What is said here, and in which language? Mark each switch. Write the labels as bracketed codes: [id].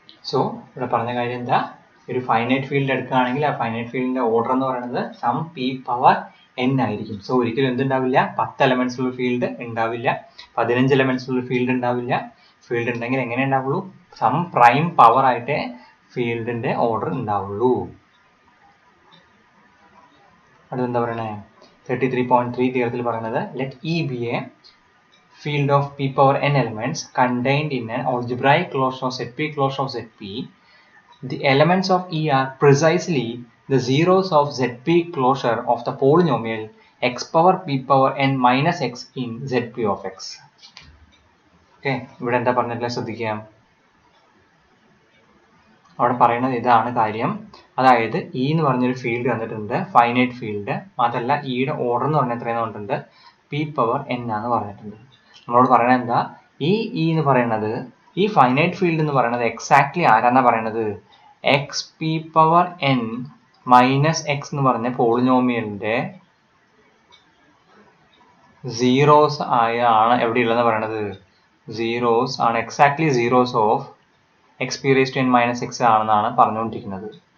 [ml] So ഇവിടെ പറഞ്ഞ കാര്യം എന്താ, ഒരു ഫൈനൈറ്റ് ഫീൽഡ് എടുക്കുകയാണെങ്കിൽ ആ ഫൈനൈറ്റ് ഫീൽഡിന്റെ ഓർഡർ എന്ന് പറയുന്നത് സം p പവർ n ആയിരിക്കും. സോ ഒരിക്കലും എന്തുണ്ടാവില്ല, 10 എലമെന്റ്സ് ഉള്ള ഫീൽഡ് ഉണ്ടാവില്ല, 15 എലമെന്റ്സ് ഉള്ള ഫീൽഡ് ഉണ്ടാവില്ല. ഫീൽഡ് ഉണ്ടെങ്കിൽ എങ്ങനെ ഉണ്ടാവുള്ളൂ, സം പ്രൈം പവർ ആയിട്ടേ ഫീൽഡിന്റെ ഓർഡർ ഉണ്ടാവുള്ളൂ. അടുത്തെന്താ പറയണേ, 33.3 തിയറത്തിൽ പറയുന്നത് [en] Let E be a field of p power n elements contained in an algebraic closure of ZP closure of ZP. The elements of E are precisely the zeros of ZP closure of the polynomial x power p power n minus x in ZP of x. [ml] Okay, ഇവിടെ എന്താ പറഞ്ഞിട്ടില്ല ശ്രദ്ധിക്കാം. അവിടെ പറയുന്നത് ഇതാണ് കാര്യം, അതായത് E എന്ന് പറഞ്ഞൊരു ഫീൽഡ് തന്നിട്ടുണ്ട്, ഫൈനൈറ്റ് ഫീൽഡ്. മാത്രമല്ല ഇയുടെ ഓർഡർ എന്ന് പറഞ്ഞാൽ എത്രയെന്ന് പറഞ്ഞിട്ടുണ്ട്, p പവർ n ആണെന്ന് പറഞ്ഞിട്ടുണ്ട്. നമ്മളോട് പറയണത് എന്താ, ഈ ഇ എന്ന് പറയുന്നത്, ഈ ഫൈനൈറ്റ് ഫീൽഡ് എന്ന് പറയുന്നത് എക്സാക്ട്ലി ആരാന്നാ പറയണത്, X P power n minus X എന്ന് പറഞ്ഞ പോളിനോമിയലിന്റെ സീറോസ് ആണ് എവിടെയുള്ളതെന്ന് പറയണത്, സീറോസ് ആണ്, exactly zeros of X P raise to n minus X ആണെന്നാണ് പറഞ്ഞുകൊണ്ടിരിക്കുന്നത്.